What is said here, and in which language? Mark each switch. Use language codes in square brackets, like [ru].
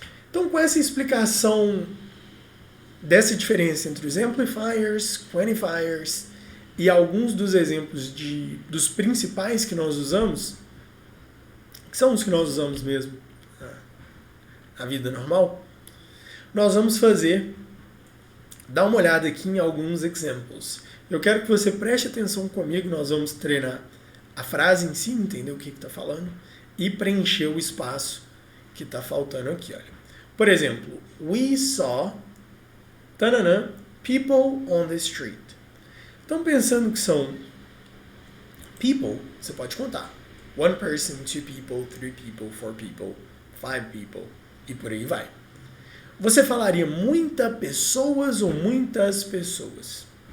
[pt] Então, com essa explicação dessa diferença entre os amplifiers, quantifiers e alguns dos exemplos dos principais que nós usamos, que são os que nós usamos mesmo na vida normal, nós vamos dar uma olhada aqui em alguns exemplos. Eu quero que você preste atenção comigo, nós vamos treinar a frase em si, entender o que está falando, e preencher o espaço que está faltando aqui. Olha. Por exemplo, [en] we saw people on the street. [pt] Então, pensando que são people, você pode contar. [en] 1 person, 2 people, 3 people, 4 people, 5 people, [pt] e por aí vai. Você falaria muitas pessoas ou muitas pessoas?